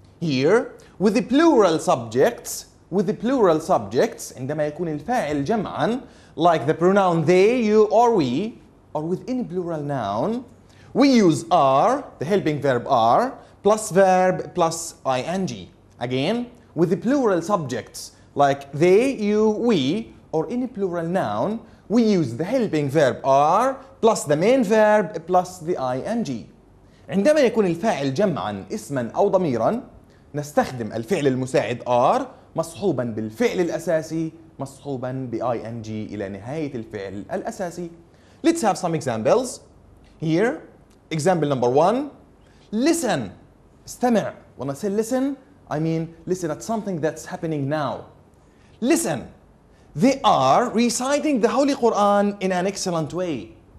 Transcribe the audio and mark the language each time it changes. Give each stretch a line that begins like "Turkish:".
English: Here, with the plural subjects,
Arabic: عندما يكون الفاعل جمعا,
English: like the pronoun they, you, or we, or with any plural noun, we use are, the helping verb are, plus verb plus ing. Again, with the plural subjects, like they, you, we, or any plural noun, we use the helping verb are plus the main verb plus the ing.
Arabic: عندما يكون الفاعل جمعا اسما أو ضميرا نستخدم الفعل المساعد are مصحوبا بالفعل الأساسي مصحوبا ب ing إلى نهاية الفعل الأساسي.
English: Let's have some examples. Here, example number 1. Listen. استمع. When I say listen, I mean listen at something that's happening now. Listen. They are reciting the Holy Quran in an excellent way.